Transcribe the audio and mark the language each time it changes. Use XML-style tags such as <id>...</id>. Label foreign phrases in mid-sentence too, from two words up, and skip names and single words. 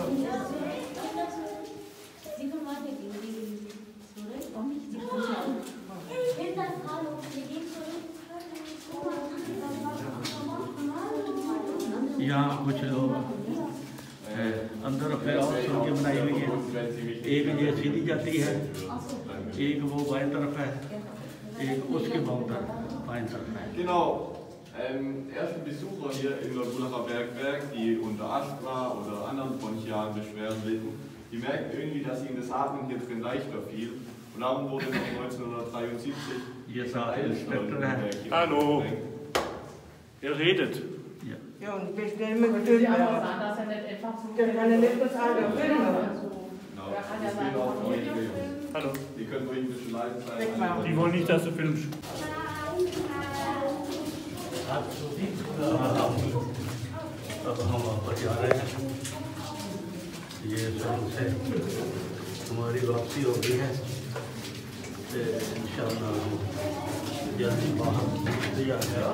<hi>यहाँ कुछ लोग अंदर फिर और सड़कें बनाई हुई हैं, एक ये सीधी जाती है, एक वो बाएं तरफ है, एक उसके बाएं तरफ है।</hi> <de>Genau. Erste Besucher hier im Neubulacher Bergwerk, die unter Asthma oder anderen bronchialen Beschwerden litten, die merken irgendwie, dass ihnen das Atmen hier drin leichter fiel. Und darum wurde noch 1973</de> <hi>ये साथ इंस्पेक्टर है।</hi> <de>Hallo. Ihr redet. Ja, und ich bestelle mir gefilmt werden. Dann kann er nicht das alle filmen. Genau, das sind auch Leute. Hallo. Die können ruhig ein bisschen leise sein. Die wollen nicht, dass du filmst.</de> <hi>अब हम वापस जा रहे हैं। ये शुरू से हमारी वापसी हो गई है, इंशाअल्लाह जल्दी बाहर आ गया।</hi>